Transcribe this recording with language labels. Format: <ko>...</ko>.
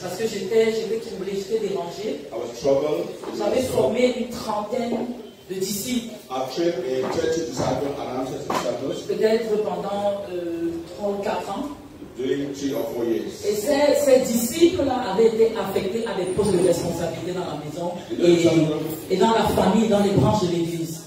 <fr>parce que j'étais troublée, j'étais dérangée.</fr> <en>I was troubled.</en> <fr>J'avais formé une trentaine de disciples,</fr> <en>I've trained a 30 disciples, around 30 disciples,</en> <fr>peut-être pendant 3 ou 4 ans.</fr> <en>during 3 or 4 years.</en> <fr>Et ces disciples-là avaient été affectés à des postes de responsabilité dans la maison et dans la famille, dans les branches de l'église.</fr>